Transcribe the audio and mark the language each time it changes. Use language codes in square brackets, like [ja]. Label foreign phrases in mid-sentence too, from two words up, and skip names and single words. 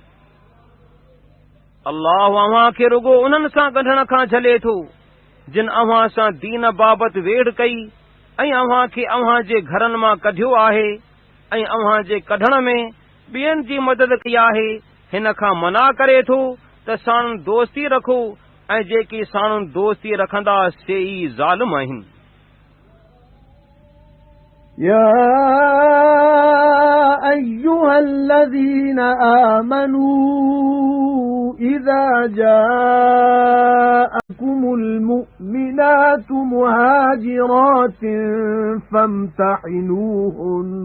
[sd] अल्लाह अव्हां खे रुगो उन्हनि सां ॻंढण खां झले थो जिन अव्हां सां दीन बाबति वेढ़ कई ऐं अव्हां खे अव्हां जे घरनि मां कढियो आहे ऐं अव्हां जे कढण में ॿियनि जी मदद कई आहे। हिन खां मना करे थो त साणुनि दोस्ती रखो ऐं जेकी साणुनि दोस्ती रखंदा से ई ज़ालिम आहिनि। [ar] يا أيها الذين آمنوا إذا جاءكم المؤمنات مهاجرات فامتحنوهن